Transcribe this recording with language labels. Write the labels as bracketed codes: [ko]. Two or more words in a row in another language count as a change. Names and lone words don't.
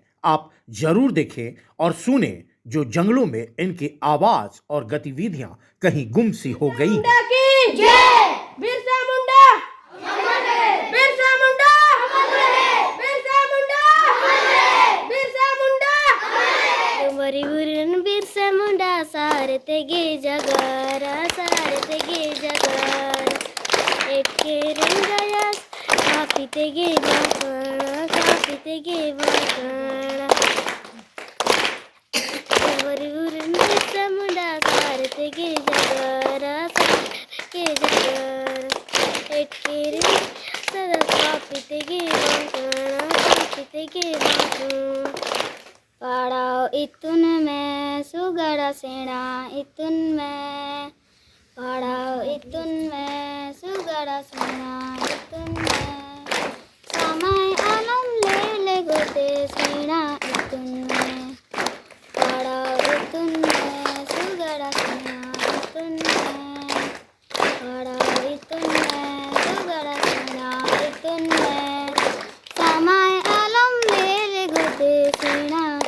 [hi] आप जरूर देखें और सुने, जो जंगलों में इनकी आवाज और गतिविधियां कहीं गुम सी हो गई हैं। [unr] बिरसा मुंडा, बिरसा मुंडा, बिरसा मुंडा, बिरसा मुंडा। डुम्बारी बुरू बिरसा मुंडा सारतेगे जगार, सारतेगे जगार। एटके रिंगयास कापितेगे बाकण, कापितेगे बाकण। डुम्बारी बुरू बिरसा मुंडा सारतेगे जगार, सारतेगे जगार। एटके रिंगयास कापितेगे बाकण, कापितेगे बाकण। पढ़ाओ इतुन में सुगड़ा सेना, इतुन में पढ़ाओ इतुन में सुगड़ा सेना, इतुन में समय आलम ले ले गोते सेना, इतुन में पढ़ाओ इतुन में सुगड़ा सेना, इतुन में पढ़ाओ इतुन में सुगड़ा सेना, इतुन में समय आलम ले ले गोते सेना।